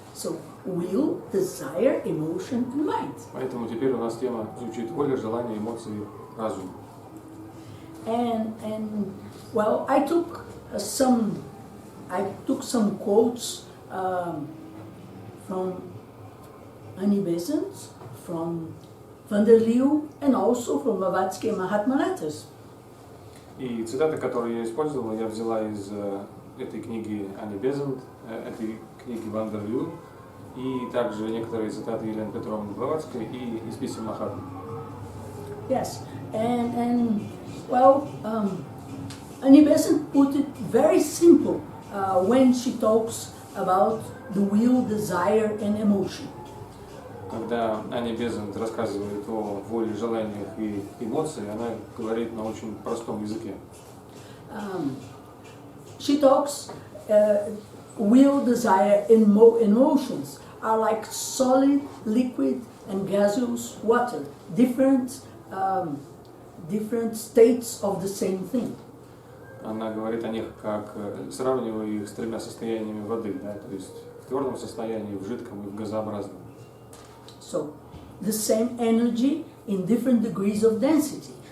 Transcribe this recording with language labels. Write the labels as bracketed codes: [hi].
[en] So will, desire, emotion, and mind. [ru] Поэтому теперь у нас тема звучит воля, желание, эмоции, разум. [en] And well, I took some quotes from Anni Bezanт, from Vanderloo, and also from Blavatsky and Mahatma letters. [ru] И цитаты, которые я использовал, я взяла из этой книги Анни Безант, этой книги Вандерлю, и также некоторые цитаты Елены Петровны Блаватской и из писем Махатмы. [en] Yes, and well, Anni Bezanт put it very simple when she talks about the will, desire, and emotion. [ru] Когда Анни Безант рассказывает о воле, желаниях и эмоциях, она говорит на очень простом языке. [en] She talks will, desire, and emotions are like solid, liquid, and gaseous water, different states of the same thing. [ru] Она говорит о них как, сравнивая их с тремя состояниями воды, да, то есть в твердом состоянии, в жидком и в газообразном. [en] So, the same energy in different degrees of density.